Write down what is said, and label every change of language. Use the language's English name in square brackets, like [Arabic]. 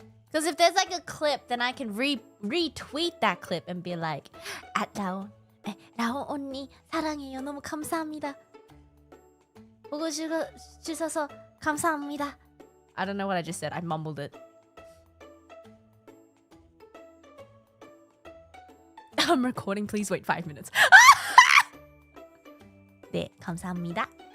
[English] Because if there's like a clip, then I can retweet that clip and be like, at [Korean] 라온 언니 사랑해요. 너무 감사합니다. 보고 주셔서 감사합니다. [English] I don't know what I just said. I mumbled it. I'm recording. Please wait 5 minutes. [Korean] 네, 감사합니다.